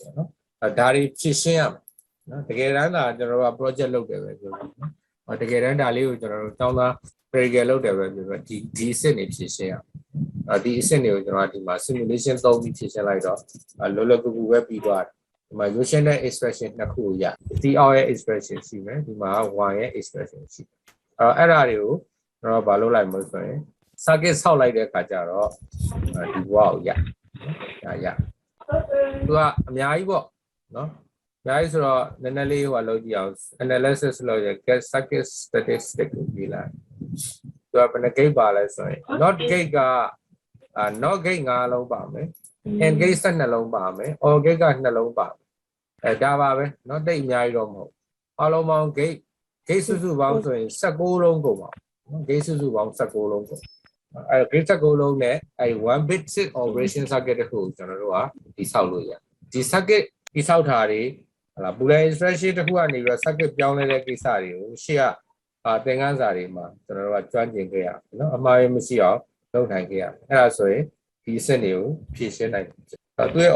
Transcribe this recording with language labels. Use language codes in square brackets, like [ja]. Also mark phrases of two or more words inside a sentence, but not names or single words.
[my] ပေါ့နော်ဒါတွေဖြည့်ရှင်းရမယ်နော်တကယ်တမ်းဒါကျွန်တော်တို့က project လုပ်တယ်ပဲပြောလို့နော်တကယ်တမ်းဒါလေးကိုကျွန်တော်တို့တောင်းတာ practical လုပ်တယ်ပဲပြောလို့ဒီအစစ်တွေဖြည့်ရှင်းရဒီအစစ်တွေကိုကျွန်တော်ဒီမှာ simulation သုံးပြီးဖြည့်ရှင်းလိုက်တော့လောလောကူကူပဲပြီးသွားတယ်ဒီမှာ notion နဲ့ expression နှစ်ခုရ c out ရဲ့ expression ရှိမယ်ဒီမှာ y ရဲ့ expression ရှိအဲ့ဒါတွေကိုကျွန်တော်ဘာလုပ်လိုက်မလို့ဆိုရင် circuit ဆောက်လိုက်တဲ့အခါကျတော့ဒီ y ကိုရ သူကအများကြီးပေါ့နော်အများကြီးဆိုတော့နည်းနည်းလေးဟိုလုပ်ကြည့်အောင် analysis လုပ်ရ [en] get circuit statistic [my] ကိုကြည့်လိုက်သူကဘယ်နှ gate ပါလဲဆိုရင် [en] not gate [my] က [en] not gate [my] 5 လုံးပါမယ် [en] and gate [my] 12 လုံးပါမယ် [en] or gate [my] က2 လုံးပါမယ်ဒါပါပဲเนาะတိတ်အများကြီးတော့မဟုတ်အားလုံးပေါင်း gate စုစုပေါင်းဆိုရင်16 လုံးကုန်ပါเนาะ gate စုစုပေါင်း16 လုံးကုန်gate 16 လုံး နဲ့ [en] 1 bit operation circuit [my] တခုကျွန်တော်တို့ကဒီဆောက်လို့ရဒီ circuit ဒီဆောက်တာတွေဟလာ [en] Boolean expression [my] တခုကနေပြီးတော့ circuit ပြောင်းလဲတဲ့ကိစ္စတွေကိုရှေ့ကသင်ခန်းစာတွေမှာကျွန်တော်တို့ကကျွမ်းကျင်ခဲ့ရเนาะအမှားရမရှိအောင်လုပ်နိုင်ခဲ့ရအဲ့ဒါဆိုရင်ဒီအစစ်တွေကိုဖြည့်ရှင်းနိုင်တယ်သူရဲ့